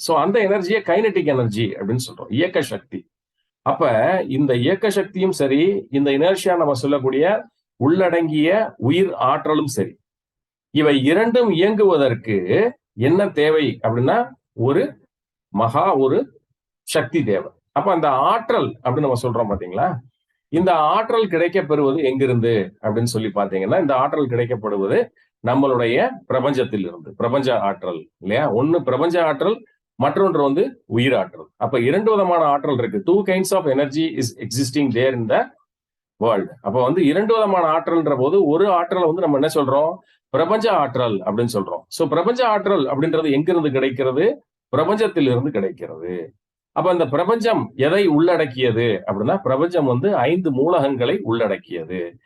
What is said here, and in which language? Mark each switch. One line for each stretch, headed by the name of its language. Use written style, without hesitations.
Tamil: So அந்த எனர்ஜியை kinetic energy அப்படின்னு சொல்றோம், இயக்க சக்தி. அப்ப இந்த இயக்க சக்தியும் சரி, இந்த இனர்ஷியா நம்ம சொல்லக்கூடிய உள்ளடங்கிய உயிர் ஆற்றலும் சரி, இவை இரண்டும் இயங்குவதற்கு என்ன தேவை அப்படின்னா ஒரு சக்தி தேவை. அப்ப அந்த ஆற்றல் அப்படின்னு நம்ம சொல்றோம் பாத்தீங்களா? இந்த ஆற்றல் கிடைக்க பெறுவது எங்கிருந்து அப்படின்னு சொல்லி பாத்தீங்கன்னா இந்த ஆற்றல் கிடைக்கப்படுவது நம்மளுடைய பிரபஞ்சத்தில் இருந்து, பிரபஞ்ச ஆற்றல் இல்லையா? ஒண்ணு பிரபஞ்ச ஆற்றல், மற்றொன்று வந்து உயிராற்றல். அப்ப 2 விதமான ஆற்றல் இருக்கு.
English: 2 kinds of energy is existing there in the world.
Tamil: அப்ப வந்து 2 விதமான ஆற்றல்ன்ற போது ஒரு ஆற்றலை வந்து நம்ம என்ன சொல்றோம்? பிரபஞ்ச ஆற்றல் அப்படின்னு சொல்றோம். சோ பிரபஞ்ச ஆற்றல் அப்படின்றது எங்கிருந்து கிடைக்கிறது? பிரபஞ்சத்தில் இருந்து கிடைக்கிறது. அப்ப அந்த பிரபஞ்சம் எதை உள்ளடக்கியது அப்படின்னா, பிரபஞ்சம் வந்து 5 மூலகங்களை உள்ளடக்கியது.